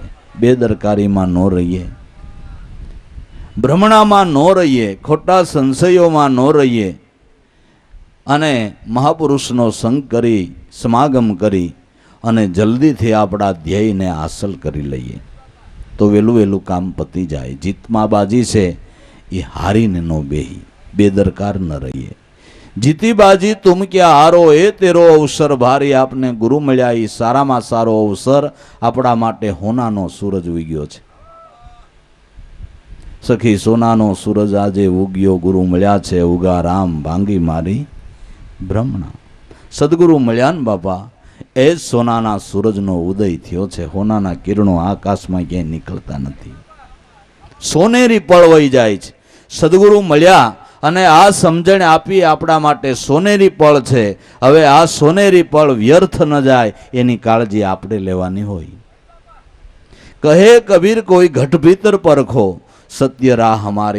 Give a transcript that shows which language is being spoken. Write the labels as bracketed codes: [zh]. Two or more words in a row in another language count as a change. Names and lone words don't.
[gu] બેદરકારીમાં ન રહીએ, ભ્રમણામાં ન રહીએ, ખોટા સંશયોમાં ન રહીએ અને મહાપુરુષનો સંગ કરી, સમાગમ કરી અને જલ્દીથી આપણા ધ્યેયને હાંસલ કરી લઈએ તો વહેલું કામ પતી જાય. જીતમાં બાજી છે એ હારીને નો બેહી, [hi] बेदरकार न रहिए। जीती बाजी तुम क्या हारो ए तेरो अवसर भारी [gu] આપને ગુરુ મળ્યા ઈ સારામાં સારો અવસર આપણા માટે હોનાનો સૂરજ ઉગ્યો છે। સખી સોનાનો સૂરજ આજે ઉગ્યો ગુરુ મળ્યા છે ઉગા રામ ભાંગી મારી બ્રહ્મણા। સદગુરુ મળ્યા ને બાપા એ સોનાના સૂરજનો ઉદય થયો છે। હોનાના કિરણો આકાશમાં ક્યાંય નિકળતા નથી, સોનેરી પળ વહી જાય છે। સદગુરુ મળ્યા અને આ સમજણ આપી આપણા માટે સોનેરી પળ છે। હવે આ સોનેરી પળ વ્યર્થ ન જાય એની કાળજી આપણે લેવાની હોય। કહે કબીર કોઈ ઘટ ભીતર પરખો સત્ય રાહ અમારી।